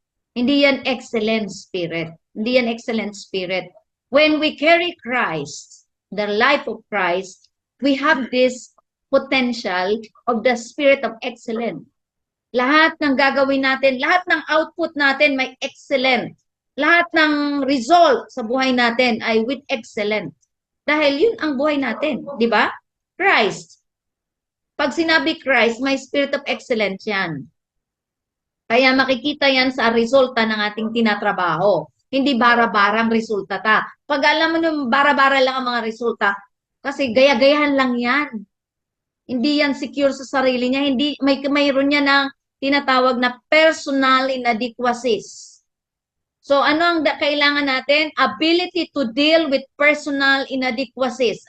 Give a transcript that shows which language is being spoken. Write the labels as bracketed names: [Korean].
[Filipino] Hindi yan excellent spirit. Hindi yan excellent spirit. [English] When we carry Christ, the life of Christ, we have this potential of the spirit of excellence. [Filipino] Lahat ng gagawin natin, lahat ng output natin may excellent. Lahat ng result sa buhay natin ay with excellent. Dahil yun ang buhay natin, di ba? Christ. Pag sinabi Christ, may spirit of excellence yan. Kaya makikita yan sa resulta ng ating tinatrabaho. Hindi bara-barang resulta ta. Pag alam mo nung bara-bara lang ang mga resulta, kasi gaya-gayahan lang yan. Hindi yan secure sa sarili niya. Hindi, mayroon niya ng tinatawag na personal inadequacies. So, ano ang kailangan natin? [English] Ability to deal with personal inadequacies.